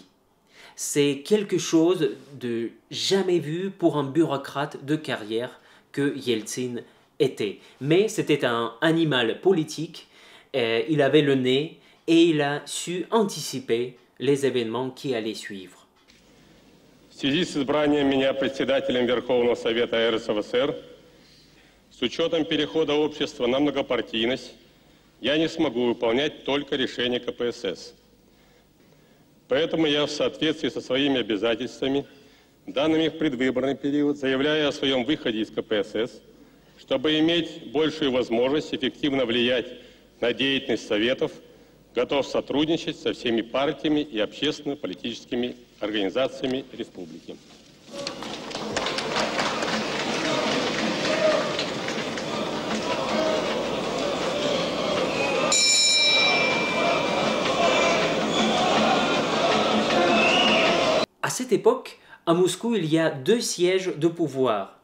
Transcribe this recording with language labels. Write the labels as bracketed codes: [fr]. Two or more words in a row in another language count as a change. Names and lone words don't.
[fr] C'est quelque chose de jamais vu pour un bureaucrate de carrière que Yeltsin était. Mais c'était un animal politique, il avait le nez et il a su anticiper les événements qui allaient suivre. [ru] В связи с избранием меня председателем Верховного Совета РСФСР, с учетом перехода общества на многопартийность, я не смогу выполнять только решения КПСС. Поэтому я в соответствии со своими обязательствами, данными в предвыборный период, заявляю о своем выходе из КПСС, чтобы иметь большую возможность эффективно влиять на деятельность Советов, готов сотрудничать со всеми партиями и общественно-политическими организациями республики. [fr] À cette époque, à Moscou, il y a deux sièges de pouvoir.